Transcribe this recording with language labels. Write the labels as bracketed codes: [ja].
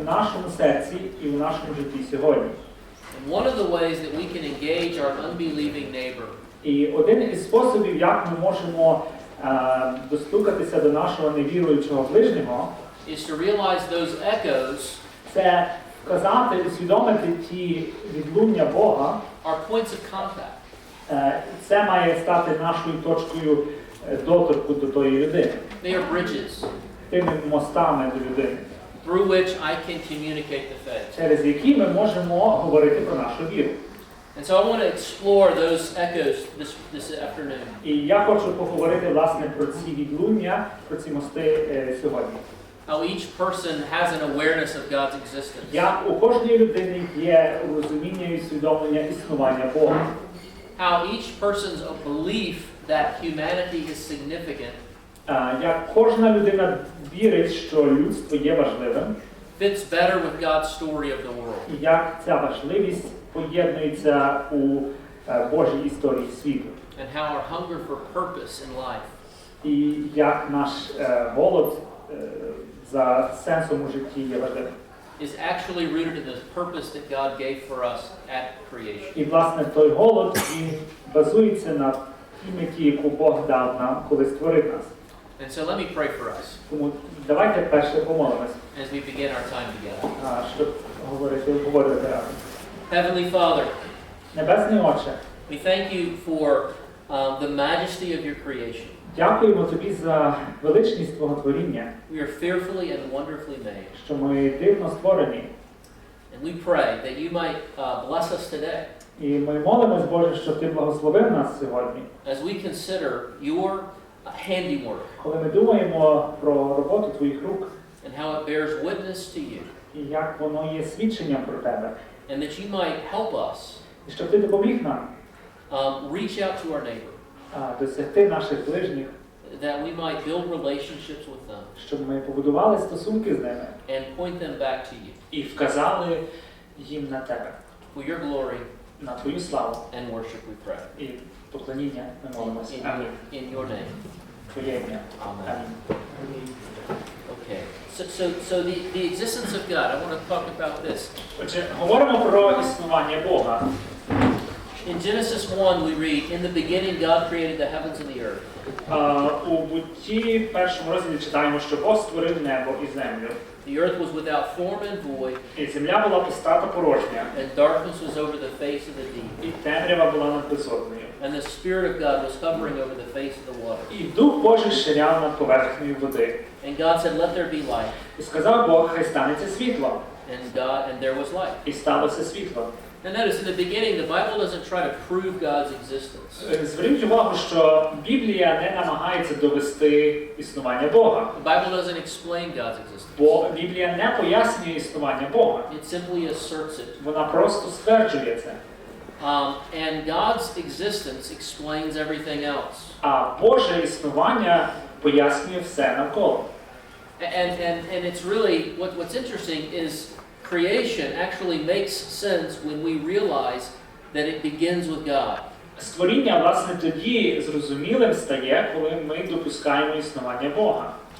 [uk] У нашому серці і у нашому житті сьогодні. [en] And one of the ways that we can engage our unbelieving neighbor. [uk] І один із способів, як ми можемо достукатися до нашого невіруючого ближнього, [en] is to realize those echoes. [uk] Це вказати, усвідомити ті відлуння Бога. [en] Are points of contact. [uk] Це має стати нашою точкою доторку до тої людини. [en] They are bridges. [uk] Тими мостами до людини. [en] Through which I can communicate the faith. [uk] Через які ми можемо говорити про нашу віру. [en] And so I want to explore those echoes this afternoon. [uk] І я хочу поговорити, власне, про ці відлуння, про ці мости сьогодні. [en] How each person has an awareness of God's existence. [uk] Як у кожній людини є розуміння і усвідомлення існування Бога. [en] How each person's belief that humanity is significant. [uk] Як кожна людина вірить, що людство є важливим. [en] Fits better with God's story of the world. [uk] І як ця важливість поєднується у Божій історії світу. [en] And how our hunger for purpose in life. [uk] І як наш голод за сенсом у житті є важливим. [en] is actually rooted in the purpose that God gave for us at creation. [uk] І, власне, той голод, він базується на тій меті, яку Бог дав нам, коли створив нас. [en] And so let me pray for us [uk] Тому давайте перше помолимось, [en] as we begin our time together. [uk] щоб говорити разом. [en] Heavenly Father, [uk] Небесний Отче, [en] we thank you for the majesty of your creation. [uk] дякуємо Тобі за величність Твого творіння, [en] We are fearfully and wonderfully made. [uk] що ми дивно створені. [en] And we pray that you might bless us today [uk] І ми молимось, Боже, щоб Ти благословив нас сьогодні. [en] as we consider your handiwork [uk] Коли ми думаємо про роботу Твоїх рук, [en] and how it bears witness to you, [uk] і як воно є свідченням про Тебе, [en] and that you might help us [uk] і щоб Ти допоміг нам [en] reach out to our neighbor, [uk] досягти наших ближніх, [en] that we might build relationships with them [uk] щоб ми побудували стосунки з ними [en] and point them back to you [uk] і вказали їм на Тебе, [en] for your glory [uk] на Твою славу [en] and worship, we pray. [uk] і поклоніння ми молимося. Амінь. [en] In your name. [uk] Твоє ім'я. [en] Amen. [uk] Амінь. [en] Okay. So the existence of God, I want to talk about this. [uk] Отже, говоримо про існування Бога. [en] In Genesis 1 we read, in the beginning God created the heavens and the earth. [uk] У Бутті першому розділі читаємо, що Бог створив небо і землю. [en] The earth was without form and void, [uk] І земля була пуста та порожня, [en] and darkness was over the face of the deep. [uk] і темрява була над безоднею. [en] And the Spirit of God was hovering over the face of the water. [uk] І Дух Божий ширяв над поверхнею води. [en] And God said, let there be light. [uk] І сказав Бог, хай станеться світло. [en] And there was light. [uk] І сталося світло. [en] Now notice, in the beginning, the Bible doesn't try to prove God's existence. [uk] Зверніть увагу, що Біблія не намагається довести існування Бога. [en] The Bible doesn't explain God's existence. [uk] Бо Біблія не пояснює існування Бога. [en] It simply asserts it. [uk] Вона просто стверджує це. [en] And God's existence explains everything else. [uk] А Боже існування пояснює все навколо. [en] And it's really, what's interesting is creation actually makes sense when we realize that it begins with God. [uk] Створіння, власне, тоді зрозумілим стає, коли ми допускаємо існування Бога.